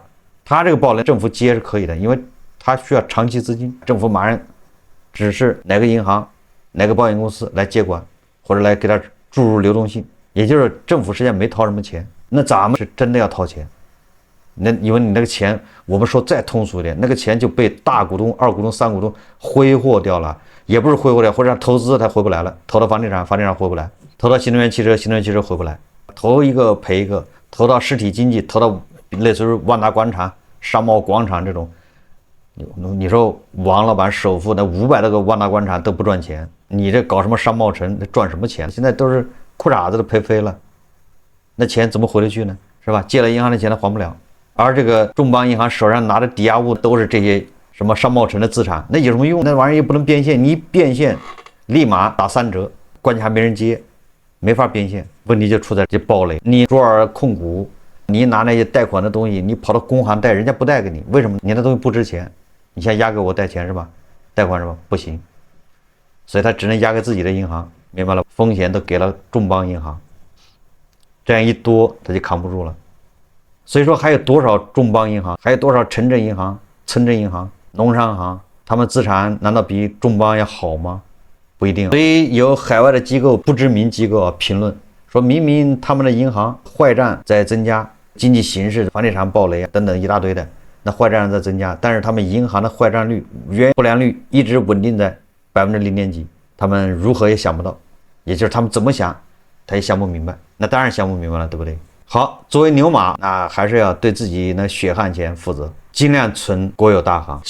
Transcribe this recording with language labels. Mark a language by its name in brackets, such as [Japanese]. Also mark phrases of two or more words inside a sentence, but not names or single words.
[Chinese] 他這個爆雷，政府接是可以的，因為他需要長期資金，政府馬上指示哪個銀行、哪個保險公司來接管，或者來給他注入流动性，也就是政府實際上沒掏什麼錢。那咱們是真的要掏錢，那因為你那個錢，我們說再通俗一點，那個錢就被大股東、二股東、三股東揮霍掉了，也不是揮霍掉，或者投資它回不來了，投到房地產回不来，投到新能源汽车回不来，投一個賠一個，投到實體經濟，投到類似于萬達廣場、商貿廣場這種，你說王老闆首付那500多個萬達廣場都不賺錢，你這搞什麼商貿城賺什麼錢？現在都是褲衩子都賠飛了，那錢怎麼回得去呢？是吧？借了銀行的錢他還不了，而這個眾邦銀行手上拿的抵押物都是這些什麼商貿城的資產，那有什麼用？那玩意兒又不能變現，你一變現立馬打3折，關鍵還沒人接，沒法變現。問題就出在這暴雷，你卓爾控股。你拿那些貸款的東西，你跑到工行貸，人家不貸給你，為什麼？你那東西不值錢，你先押給我貸錢是吧？貸款是吧？不行，所以他只能押給自己的銀行，明白了？風險都給了眾邦銀行，這樣一多他就扛不住了。所以說還有多少眾邦銀行，還有多少城鎮銀行、村鎮銀行、農商行，他們資產難道比眾邦要好嗎？不一定。所以有海外的機構、不知名機構評論說，明明他們的銀行壞賬在增加。經濟形勢、房地產暴雷等等一大堆的，那壞賬在增加，但是他們銀行的壞賬率、原不良率一直穩定在0. 幾%，他們如何也想不到，也就是他們怎麼想，他也想不明白。那當然想不明白了，對不對？好，作為牛馬，那還是要對自己那血汗錢負責，盡量存國有大行。